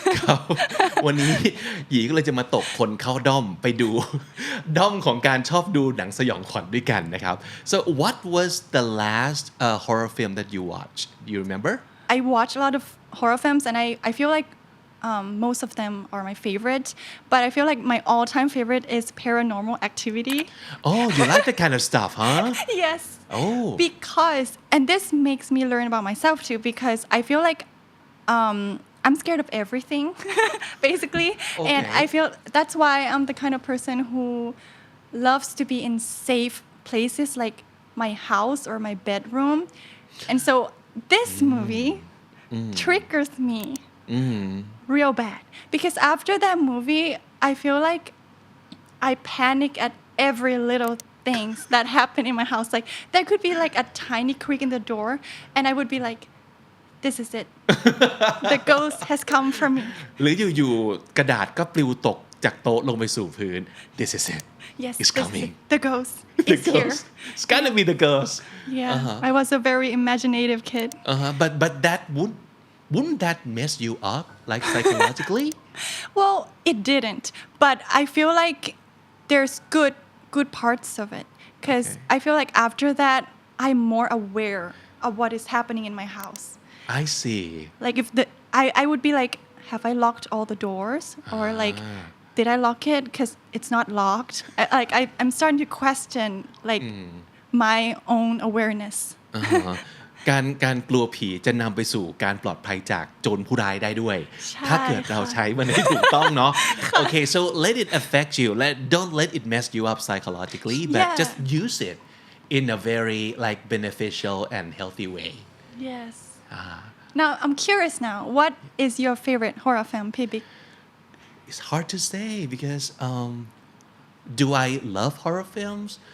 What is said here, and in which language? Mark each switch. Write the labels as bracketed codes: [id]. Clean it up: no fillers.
[th] ครับวันนี้หยีก็เลยจะมาตกคนเข้าด้อมไปดู ด้อมของการชอบดูหนังสยองขวัญด้วยกันนะครับ [en] so what was the last horror film that you watched do you remember I watch a lot of horror films and I feel like most of them are my favorite but I feel like my all-time favorite is Paranormal Activity oh you like that kind of stuff huh yes oh because and this makes me learn about myself too because I feel like I'm scared of everything, basically. And Okay. I feel that's why I'm the kind of person who loves to be in safe places like my house or my bedroom. And so this movie triggers me real bad. Because after that movie, I feel like I panic at every little things that happen in my house. Like there could be like a tiny creak in the door and I would be like, this is it. The ghost has come for me. [th] หรืออยู่ๆกระดาษก็ปลิวตกจากโต๊ะลงไปสู่พื้น [en] This is it Yes, It's this is coming it. The ghost The is here. ghost It's gonna be the ghost Yeah, I was a very imaginative kid. But that wouldn't that mess you up like psychologically Well, it didn't, but I feel like there's good parts of it because Okay. I feel like after that I'm more aware of what is happening in my house. I see Like if I would be like, have I locked all the doors or like did I lock it because it's not locked? I'm starting to question like my own awareness. [th] อ่าฮะการกลัวผีจะนำไปสู่การปลอดภัยจากโจรผู้ร้ายได้ด้วย ใช่ ถ้าเกิดเราใช้มันให้ถูกต้องเนาะ [en] Okay so let it affect you don't let it mess you up psychologically but Yeah. just use it in a very like beneficial and healthy way Yes. Now I'm curious now. What is your favorite horror film, Pibik? It's hard to say because do I love horror films?